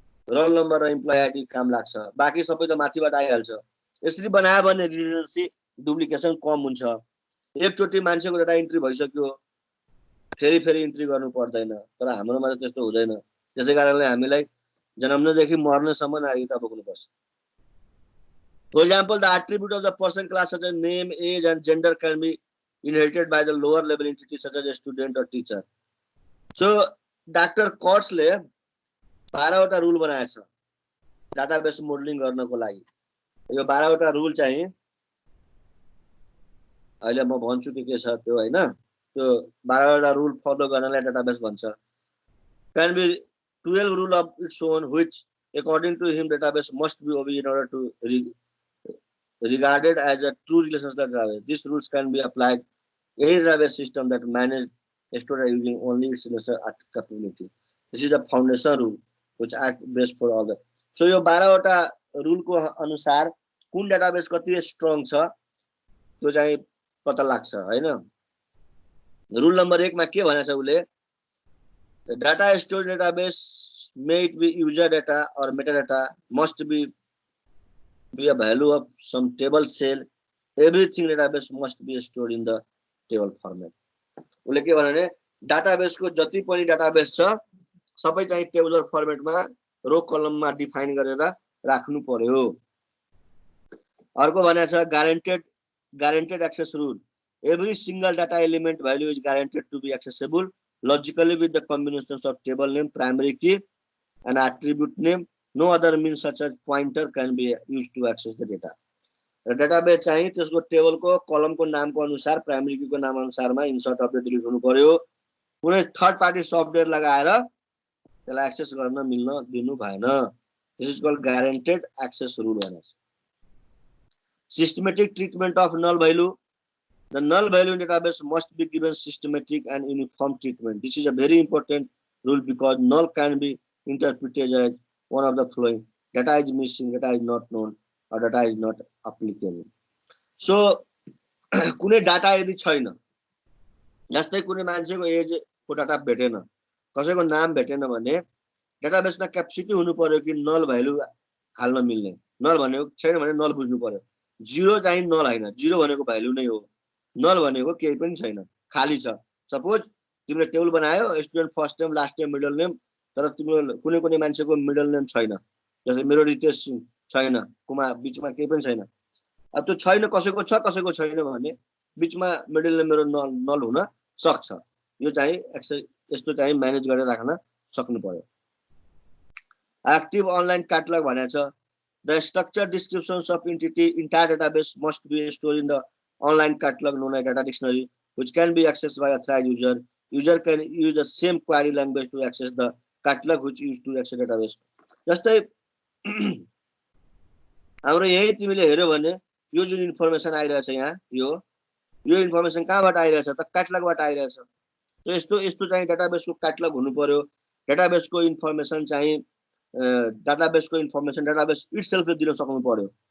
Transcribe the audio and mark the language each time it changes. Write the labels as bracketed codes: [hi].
[ne] Roll number र employee ID काम लाग्छ, बाँकी सबै त माथिबाट आइहाल्छ। यसरी बनायो भने रिडन्डेन्सी डुप्लिकेसन कम हुन्छ। एकचोटि मान्छेको डाटा इन्ट्री भइसक्यो, फेरि इन्ट्री गर्नु पर्दैन। तर हाम्रोमा त त्यस्तो हुँदैन। त्यसै कारणले हामीलाई जन्मनेदेखि मर्नेसम्म नागरिकता बोक्नुपर्छ। [en] For example, the attribute of the person class such as name, age, and gender can be inherited by the lower level entity such as a student or teacher. So, Dr. [ne] Courtsले 12वटा rule बनाएको छ database modelling गर्नको लागि। यो 12वटा rule चाहिँ अहिले म भन्छु के छ त्यो हैन। त्यो 12वटा रुल फलो गर्नलाई डाटाबेस भन्छ। [en] Can be 12 rule of its own which according to him database must be obeyed in order to regarded as a true relationship database. These rules can be applied any database system that manage storage using only its relational capability. This is the foundation rule which act best for all the. [ne] So यो 12वटा rule को अनुसार कुन database कति strong छ त्यो चाहिँ पत्ता लाग्छ हैन। रुल नम्बर 1 मा के भनेछ उले, [en] data stored database may it be user data or metadata must be a value of some table cell. Everything database must be stored in the table format. [ne] उले के भने डाटाबेस को जति पनि डाटाबेस छ सबै चाहिँ टेबुलर फर्मेटमा रो कलममा डिफाइन गरेर राख्नु पर्यो। अर्को भने छ [en] guaranteed access rule. Every single data element value is guaranteed to be accessible logically with the combinations of table name, primary key, and attribute name. No other means such as pointer can be used to access the data. [ne] Database चाहिँ त्यसको टेबलको कलमको नामको अनुसार primary कीको नाम अनुसारमा insert update delete हुनु पर्यो। कुनै थर्ड पार्टी सफ्टवेयर लगाएर त्यसलाई एक्सेस गर्न मिल्न दिनु भएन। [en] This is called guaranteed access rule भनेछ। Systematic treatment of null value. The null value in database must be given systematic and uniform treatment. This is a very important rule because null can be interpreted as one of the following: data is missing, data is not known, or data is not applicable. [ne] So, कुनै data यदि छैन, जस्तै कुनै मान्छेको as को data भेटेन, कसैको नाम भेटेन भने डाटाबेसमा क्यापेसिटी हुनु पर्यो कि नल भ्यालु हाल्न मिल्ने। नल भनेको छैन भने नल बुझ्नु पर्यो। जिरो चाहिँ नल हैन, जिरो भनेको भ्यालु नै हो। नल भनेको केही पनि छैन, खाली छ। सपोज तिमीले टेबल बनायो student first name last name middle name, तर तिम्रो कुनै मान्छेको मिडल नेम छैन, जस्तै मेरो रितेश सिंह छैन, कुमा बीचमा केही पनि छैन। अब त्यो छैन कसैको छ कसैको छैन भने बीचमा मिडल नेम मेरो नल हुन सक्छ। यो चाहिँ यस्तो चाहिँ म्यानेज गरेर राख्न सक्नु पर्यो। [en] Active online catalog भनेछ, the structure descriptions of entity entire database must be stored in the online catalog known as data dictionary, which can be accessed by authorized user. User can use the same query language to access the catalog which used to access database. [ne] जस्तै हाम्रो यही तिमीले हेर्यो भने यो जुन information आइरहेछ यहाँ यो इन्फर्मेसन कहाँबाट आइरहेछ त क्याटलगबाट आइरहेछ। सो यस्तो चाहिँ डाटाबेसको क्याटलग हुनु पर्यो। डाटाबेसको इन्फर्मेसन चाहिँ डाटाबेस इटसेल्फले दिन सक्नु पर्यो।